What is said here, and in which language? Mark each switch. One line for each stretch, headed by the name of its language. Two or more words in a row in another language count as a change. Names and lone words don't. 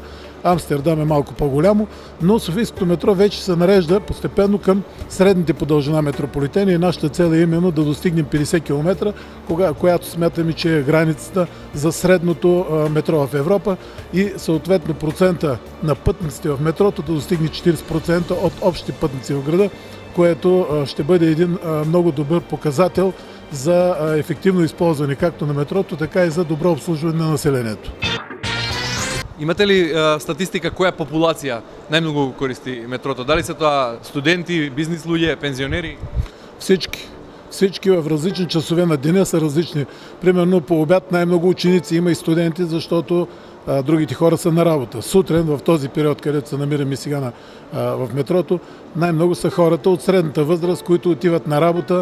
Bulgarian: Амстердам е малко по-голямо, но Софийското метро вече се нарежда постепенно към средните по дължина метрополитени и нашата цел е именно да достигнем 50 км, която смятаме, че е границата за средното метро в Европа и съответно процента на пътниците в метрото да достигне 40% от общите пътници в града, което ще бъде един много добър показател за ефективно използване както на метрото, така и за добро обслужване на населението.
Macedonian: Имате ли статистика која популација најмногу користи метрото? Дали се тоа студенти, бизнис луѓе, пензионери?
Bulgarian: Всички в различни часове на деня са различни. Примерно по обяд най-много ученици има и студенти, защото другите хора са на работа. Сутрин, в този период, където се намираме сега в метрото, най-много са хората от средната възраст, които отиват на работа.